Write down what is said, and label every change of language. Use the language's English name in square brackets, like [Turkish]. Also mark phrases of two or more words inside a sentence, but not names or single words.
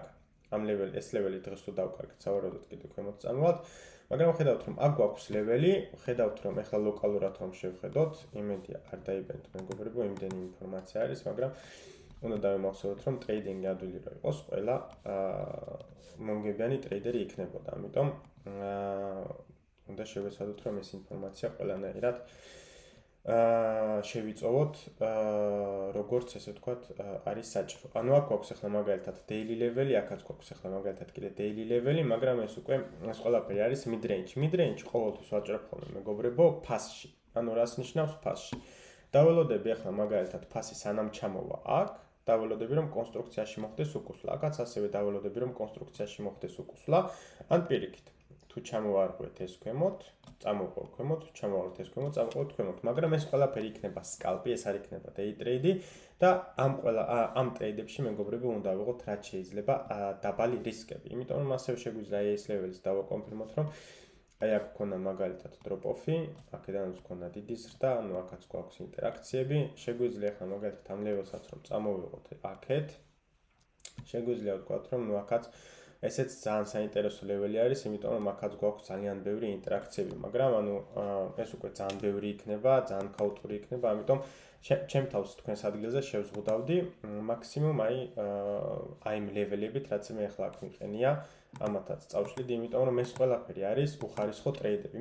[Georgian] ამ ლეველი, ეს ლეველი დღეს თუ დავკარგეთ, სავარაუდოდ კიდე ქვემოთ წამოვალთ, მაგრამ ვხედავთ რომ აქ გვაქვს ლეველი, ვხედავთ რომ ახლა ლოკალურად რომ შევხედოთ, იმედია არ დაიბენთ მეგობრებო, იმდენი ინფორმაცია არის, მაგრამ უნდა დავიმახსოვროთ რომ ტრეიდინგი ადვილი რო იყოს, ყველა მომგებიანი ტრეიდერი იქნებოდა, ამიტომ უნდა შევეცადოთ რომ ეს ინფორმაცია ყველანაირად შევიწოვოთ როგორც ესე ვთქვათ არის საჭირო. ანუ აქ გვაქვს ახლა მაგალითად [English] daily level- [Georgian] ი, აქაც გვაქვს ახლა მაგალითად კიდე [English] daily level- [Georgian] ი, მაგრამ ეს უკვე ეს ყველაფერი არის [English] mid range. Mid range [Georgian] ყოველთვის ვაჭრებ ხოლმე მეგობრებო ფასში. ანუ რას ნიშნავს ფასში? დაველოდები ახლა მაგალითად ფასი სანამ ჩამოვა აქ, დაველოდები რომ კონსტრუქციაში მოხდეს უკუსვლა. აქაც ასევე დაველოდები რომ კონსტრუქციაში მოხდეს უკუსვლა, ან პირიქით. თუ ჩამოვარღვეთ ეს ქვემოთ, წამოვყავთ ქვემოთ, ჩამოვარღვეთ ეს ქვემოთ, წამოვყავთ ქვემოთ, მაგრამ ეს ყველაფერი იქნება scalp-ი, ეს არ იქნება [English] day trade- [Georgian] ი და ამ ტრეიდებში მეგობრები უნდა ავიღოთ რაც შეიძლება დაბალი რისკები. იმიტომ რომ ასევე შეგვიძლია ეს ლეველის დავაკონფირმოთ, რომ აი აქ გქონდა მაგალითად [English] drop off- [Georgian] ი, აქედანაც გქონდა დიდი ზრდა, ანუ აქაც გვაქვს ინტერაქციები, შეგვიძლია ახლა მაგალითად ამ ლეველსაც რომ წამოვიღოთ აქეთ, შეგვიძლია ვთქვათ, რომ ნუ აქაც ესეც ძალიან საინტერესო ლეველი არის, იმიტომ რომ აქაც გვაქვს ძალიან ბევრი ინტერაქციები, მაგრამ ანუ ეს უკვე ძალიან ბევრი იქნება, ძალიან ქაოტური იქნება, ამიტომ ჩემ თავს თქვენს ადგილზე შევზღუდავდი მაქსიმუმ აი იმ ლეველებით, რაც მე ახლა აქ მიყენია, ამათაც წავშლით, იმიტომ რომ ეს ყველაფერი არის უხარისხო ტრეიდები.